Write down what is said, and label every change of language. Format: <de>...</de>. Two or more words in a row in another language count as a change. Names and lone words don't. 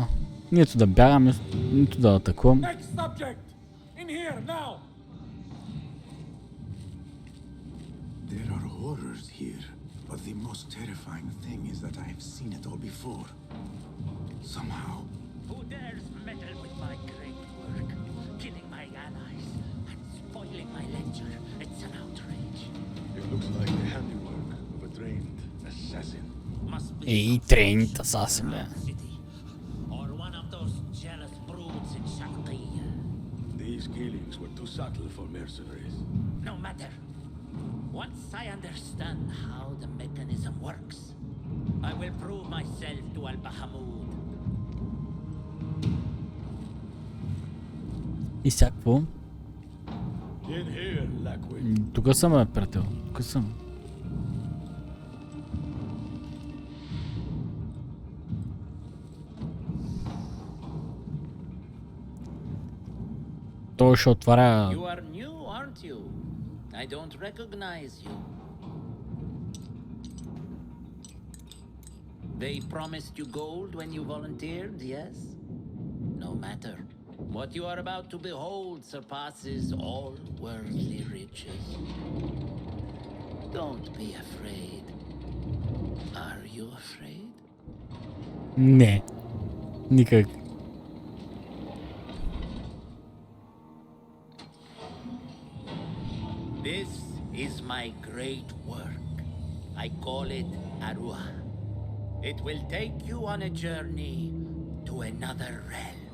<bg>нито да бягам, нито да атакувам.</bg> <en>There are horrors here, but the most terrifying thing is that I have seen it all before. Somehow. Who dares meddle with my great work, killing my allies and spoiling my lecture? It's an outrage. It looks like the handiwork of a trained assassin. Must be</en> <bg>Ей,</bg> <en>trained assassin,</en> <bg>бе.</bg> <en>city, or one of those jealous broods in Sharqiyya. These killings were too subtle for mercenaries. No matter. Once I understand how the mechanism works, I will prove myself to Al-Bahamud.</en> <bg>И всякакво.</bg> <en>In here, Lackwit.</en> <bg>Тук съм, приятел. Тук съм. Той ще отваря...</bg> <en>You are new, aren't you? I don't recognize you. They promised you gold when you volunteered, yes? No matter. What you are about to behold surpasses all worldly riches. Don't be afraid. Are you afraid?</en> <bg>Не. Никак.</bg> <en>This is my great work. I call it Arua. It will take you on a journey to another realm.</en>